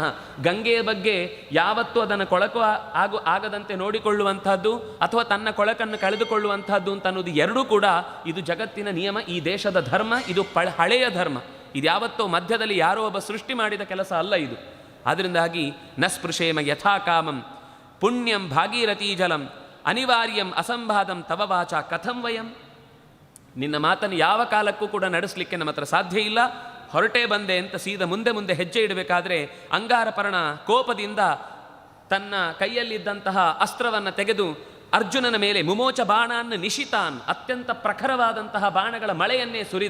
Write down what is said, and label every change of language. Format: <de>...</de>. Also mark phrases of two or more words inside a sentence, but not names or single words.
<kn>ಗಂಗೆಯ ಬಗ್ಗೆ ಯಾವತ್ತೂ ಅದನ್ನು ಕೊಳಕು ಆಗದಂತೆ ನೋಡಿಕೊಳ್ಳುವಂತಹದ್ದು ಅಥವಾ ತನ್ನ ಕೊಳಕನ್ನು ಕಳೆದುಕೊಳ್ಳುವಂತಹದ್ದು ಅಂತ ಅನ್ನೋದು ಎರಡೂ ಕೂಡ ಇದು ಜಗತ್ತಿನ ನಿಯಮ, ಈ ದೇಶದ ಧರ್ಮ. ಇದು ಹಳೆಯ ಧರ್ಮ. ಇದು ಯಾವತ್ತೋ ಮಧ್ಯದಲ್ಲಿ ಯಾರೋ ಒಬ್ಬ ಸೃಷ್ಟಿ ಮಾಡಿದ ಕೆಲಸ ಅಲ್ಲ ಇದು.</kn> <sa>ಆದ್ದರಿಂದಾಗಿ ನ ಸ್ಪೃಶೇಮ ಯಥಾ ಕಾಮಂ ಪುಣ್ಯಂ ಭಾಗೀರಥೀ ಜಲಂ ಅನಿವಾರ್ಯಂ ಅಸಂಬಾಧಂ ತವ ವಾಚ ಕಥಂ ವಯಂ.</sa> <kn>ನಿನ್ನ ಮಾತನ್ನು ಯಾವ ಕಾಲಕ್ಕೂ ಕೂಡ ನಡೆಸಲಿಕ್ಕೆ ನಮ್ಮ ಹತ್ರ ಸಾಧ್ಯ ಇಲ್ಲ. ಹೊರಟೇ ಬಂದೆ ಅಂತ ಸೀದಾ ಮುಂದೆ ಹೆಜ್ಜೆ ಇಡಬೇಕಾದ್ರೆ ಅಂಗಾರಪರ್ಣ ಕೋಪದಿಂದ ತನ್ನ ಕೈಯಲ್ಲಿದ್ದಂತಹ ಅಸ್ತ್ರವನ್ನು ತೆಗೆದು ಅರ್ಜುನನ ಮೇಲೆ</kn> <sa>ಮುಮೋಚ ಬಾಣಾನ್ ನಿಶಿತಾನ್,</sa> <kn>ಅತ್ಯಂತ ಪ್ರಖರವಾದಂತಹ ಬಾಣಗಳ ಮಳೆಯನ್ನೇ ಸುರಿದ.</kn>